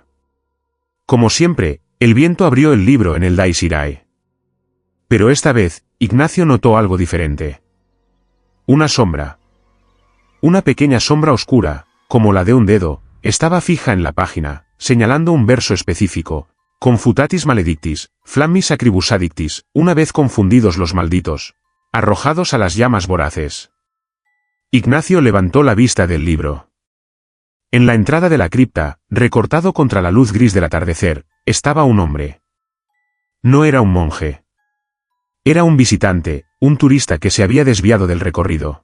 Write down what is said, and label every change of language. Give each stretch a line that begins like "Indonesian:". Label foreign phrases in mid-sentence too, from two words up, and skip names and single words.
Spanish: Como siempre, el viento abrió el libro en el Dies Irae. Pero esta vez, Ignacio notó algo diferente. Una sombra. Una pequeña sombra oscura, como la de un dedo, estaba fija en la página, señalando un verso específico.
Latin: Confutatis maledictis, flammis acribus addictis,
Spanish: una vez confundidos los malditos, arrojados a las llamas voraces. Ignacio levantó la vista del libro. En la entrada de la cripta, recortado contra la luz gris del atardecer, estaba un hombre. No era un monje. Era un visitante, un turista que se había desviado del recorrido.